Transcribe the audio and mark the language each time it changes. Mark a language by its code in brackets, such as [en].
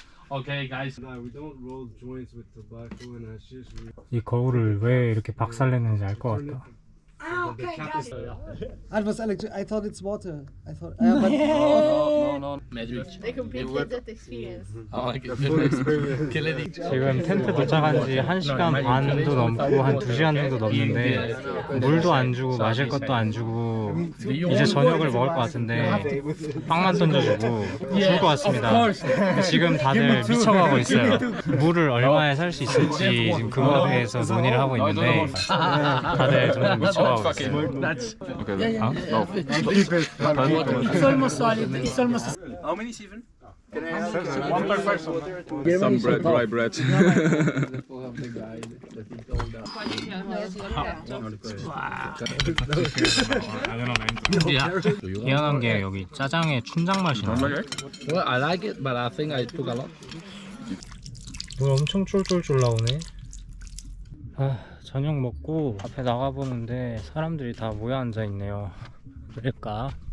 [en] Okay, guys. No, we don't roll joints with tobacco and hashish. [ko] 이 거울을 왜 이렇게 박살내는지 알 것 같다. [en] I was electric. I thought it's water. I thought. No. They completed that experience. [ko] 지금 텐트 도착한 지 1시간 반도 넘고 한 2시간 정도 넘는데 물도 안 주고 마실 것도 안 주고 이제 저녁을 먹을 것 같은데 빵만 던져주고 죽을 것 같습니다. 지금 다들 미쳐가고 있어요. 물을 얼마에 살 수 있을지 지금 그거에 대해서 논의를 하고 있는데 다들 점점 미쳐가고 있어요. [en] Okay. Huh? No. It's almost solid. It's almost. How many, Stephen? One per person. Some bread, dry bread. [ko] 희한한 게 여기 짜장에 춘장 맛이 나. [en] Well, I like it, but I think I took a lot. [ko] 물 엄청 쫄쫄쫄 나오네. 아, 저녁 먹고 앞에 나가보는데 사람들이 다 모여 앉아 있네요. 왜일까?